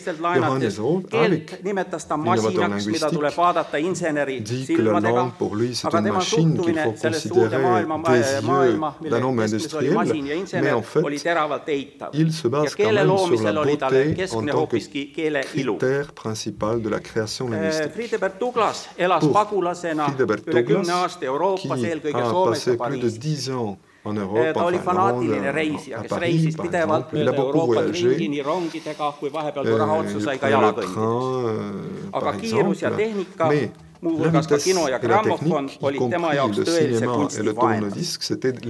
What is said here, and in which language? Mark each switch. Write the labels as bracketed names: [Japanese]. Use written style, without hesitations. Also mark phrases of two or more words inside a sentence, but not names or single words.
[French] Johannes Aavik, innovateur linguistique, dit que la langue pour lui c'est une machine qu'il faut considérer des yeux d'un homme industriel, mais en fait il se base quand même sur la beauté en tant que critère principal de la création linguistique. [Estonian] Friedebert Douglas elas pagulasena üle 10 aasta Euroopas, eelkõige Soomes ja Pariisis. Ta oli fanaatiline reisija, kes reisis pidevalt mööda Euroopat ringi nii rongidega, kui vahepeal raha otsa sai ka jala kõndida. Aga kiirus ja tehnika, muuhulgas ka kino ja grammofon olid tema jaoks tõelise kunsti vaenlased.